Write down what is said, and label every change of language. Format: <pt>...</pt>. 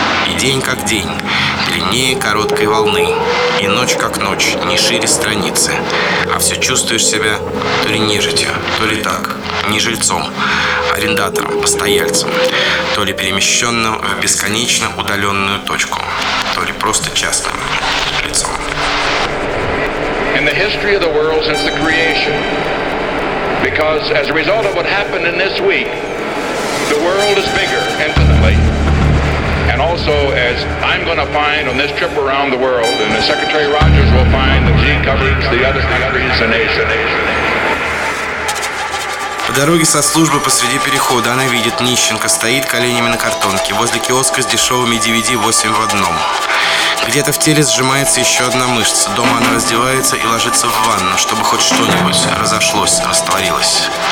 <ru>И день как день, длиннее короткой волны, и ночь как ночь, не шире страницы, а все чувствуешь себя то ли нежитью, то ли так, не жильцом, арендатором, постояльцем, то ли перемещенным в бесконечно удаленную точку, то ли просто частным лицом.</ru> <en>In the history of the world since the creation, because as a result of what happened in this week, the world is bigger, infinitely. And also, as I'm going to find on this trip around the world, and as Secretary Rogers will find, the G covers the other countries and Asia.</en> <ru>По дороге со службы посреди перехода она видит Нищенко, стоит коленями на картонке возле киоска с дешевыми DVD 8 в одном. Где-то в теле сжимается еще одна мышца. Дома она раздевается и ложится в ванну, чтобы хоть что-нибудь разошлось, растворилось.</ru>